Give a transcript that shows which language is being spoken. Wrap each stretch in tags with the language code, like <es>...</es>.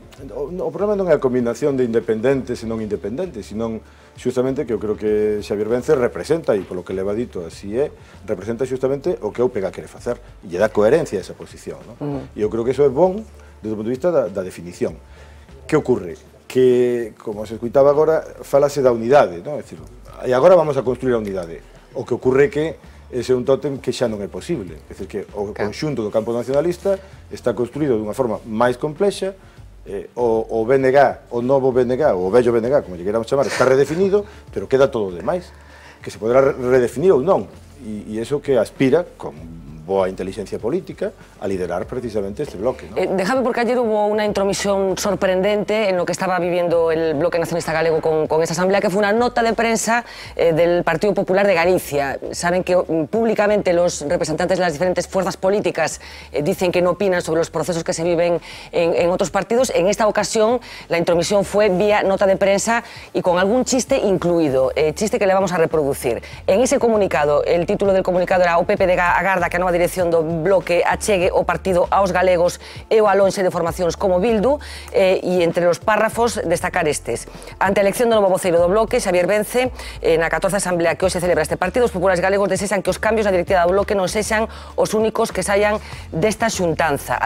<gl>O problema non é a combinación de independentes e non independentes, senón xustamente que eu creo que Xavier Vence representa, e polo que leva dito así é, representa xustamente o que a UPG quere facer, e lle dá coherencia a esa posición, non? E eu creo que iso é bon desde o punto de vista da definición. Que ocorre? Que, como se escuitaba agora, falase da unidade, non? É dicir, e agora vamos a construir a unidade. O que ocorre que ese é un tótem que xa non é posible. É dicir, que o conxunto do campo nacionalista está construído dunha forma máis complexa, o BNG, o novo BNG, o vello BNG, como lle queramos chamar, está redefinido, pero queda todo o demais, que se poderá redefinir ou non. E iso que aspira, con boa inteligencia política, a liderar precisamente este bloque, ¿no?</gl> <es>Déjame, porque ayer hubo una intromisión sorprendente en lo que estaba viviendo el Bloque Nacionalista Galego con esa asamblea, que fue una nota de prensa del Partido Popular de Galicia. Saben que públicamente los representantes de las diferentes fuerzas políticas dicen que no opinan sobre los procesos que se viven en otros partidos. En esta ocasión la intromisión fue vía nota de prensa y con algún chiste incluido, chiste que le vamos a reproducir. En ese comunicado, el título del comunicado era</es> <gl>"O PP de agarda que a nova dirección do Bloque achegue o partido aos galegos e o alonxe de formacións como Bildu", e entre os párrafos destacar estes: ante a elección do novo voceiro do Bloque, Xavier Vence, na 14ª asamblea que hoxe celebra este partido, os populares galegos desexan que os cambios na directiva do Bloque non sexan os únicos que saian desta xuntanza.</gl>